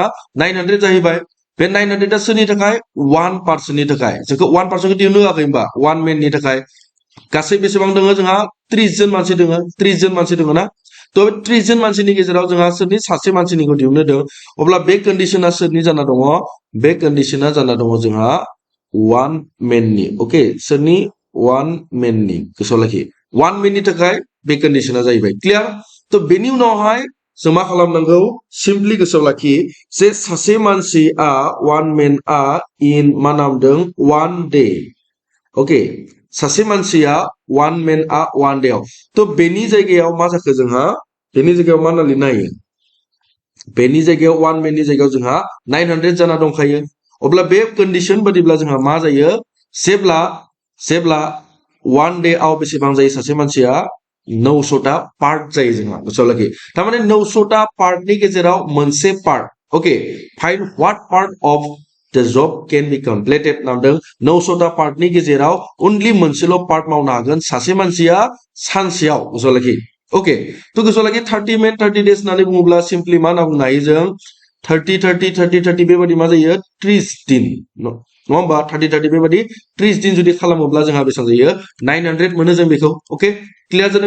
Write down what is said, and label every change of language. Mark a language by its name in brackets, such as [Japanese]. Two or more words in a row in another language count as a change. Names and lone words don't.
[Bodo] 900 जाहैबाय बे 900 सोरनि थाखाय 1 पर्सननि थाखाय जोंखौ 1 पर्सनखौ दिहुननो होआखै होमबा 1 मेननि थाखाय गासै बेसेबां दङ जोंहा 30 जन मानसि दङ ना तो 30 जन मानसिनि गेजेराव जोंहा सोरनि सासे मानसिनिखौ दिहुननो दं अब्ला बे कन्डिशना सोरनि जाना दङ बे कन्डिशना जाना दङ जोंहा 1 मेननि ओके सोरनि 1 मेननि गोसोआव लाखि 1 मेननि थाखाय बे कन्डिशना जाहैबाय क्लियार तो बेनि उनावहाय जों मा खालामनांगौ सिम्पलि गोसोआव लाखि जे सासे मानसिया [English] one manआ in [Bodo] मा नामदों [English] one day [Bodo] ओके सासे मानसिया [English] one manआ one day [Bodo] तो बेनि जायगायाव मा जाखो जोंहा बेनि जायगायाव मा लिरनो हायो बेनि जायगायाव [English] one manनि [Bodo] जायगायाव जोंहा 900 जाना दंखायो अब्ला बे कन्डिशन बादिब्ला जोंहा मा जायो जेब्ला [English] one day [Bodo] आव बेसेबां जायो सासे मानसिया 900टा पार्ट जायो जोंहा गोसोआव लाखि थारमाने 900टा पार्टनि गेजेराव मोनसे पार्ट ओके [English] find what part of the job can be completed [Bodo] नामदों 900टा पार्टनि गेजेराव ओनलि मोनसेल पार्ट मावनो हागोन सासे मानसिया सानसेयाव गोसोआव लाखि ओके तो गोसोआव लाखि [English] 30 men 30 days [Bodo] होननानै बुङोब्ला सिम्पली मा होनना बुंनो हायो जों 30 बेबादि मा जायो 30 दिन नङा होमबा 30 बेबादि 30 दिन जुदि खालामोब्ला जोंहा बेसेबां जायो 900 मोनो जों बेखौ ओके क्लियर जादों